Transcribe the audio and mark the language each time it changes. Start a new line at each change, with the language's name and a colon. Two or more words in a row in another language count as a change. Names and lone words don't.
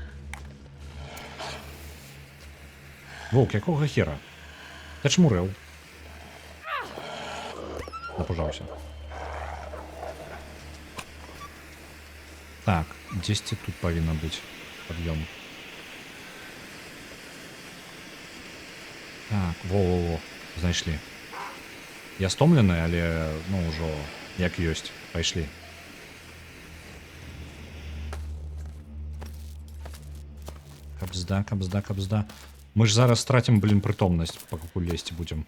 Belarusian: Воўк, якога хера? Ты чмурэў. Напужаўся. Так, дзесьці тут павінна быць пад'ём. Так, во-во-во, знайшлі. Я стомлены, але, ну, ўжо як ёсць. Пайшлі. Кабзда. Мы ж зараз страцім, блин, прытомнасць, пакуль лезці будзем.